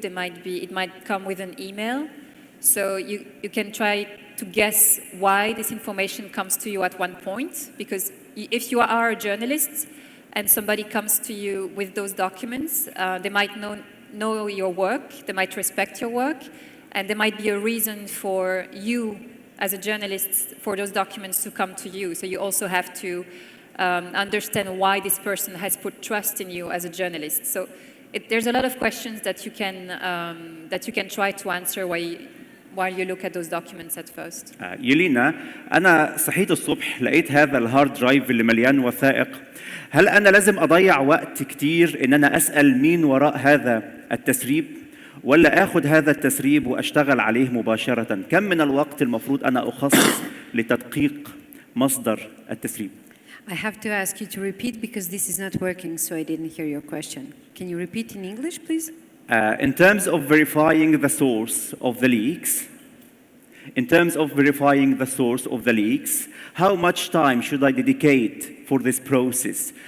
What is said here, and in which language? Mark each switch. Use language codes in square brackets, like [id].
[en] It might come with an email. So you can try to guess why this information comes to you at one point, because if you are a journalist and somebody comes to you with those documents, they might know your work, they might respect your work, and there might be a reason for you as a journalist for those documents to come to you. So you also have to understand why this person has put trust in you as a journalist. So there's a lot of questions that you can try to answer while you look at those documents at first. [ar] يلينا، أنا صحيت الصبح لقيت هذا الهارد درايف اللي مليان وثائق. هل أنا لازم أضيع وقت كتير إن أنا أسأل مين وراء هذا التسريب، ولا آخذ هذا التسريب وأشتغل عليه مباشرة؟ كم من الوقت المفروض أنا أخصص لتدقيق مصدر التسريب؟ [en] I have to ask you to repeat because this is not working, so I didn't hear your question. Can you repeat in English, please? In terms of verifying the source of the leaks, how much time should I dedicate for this process?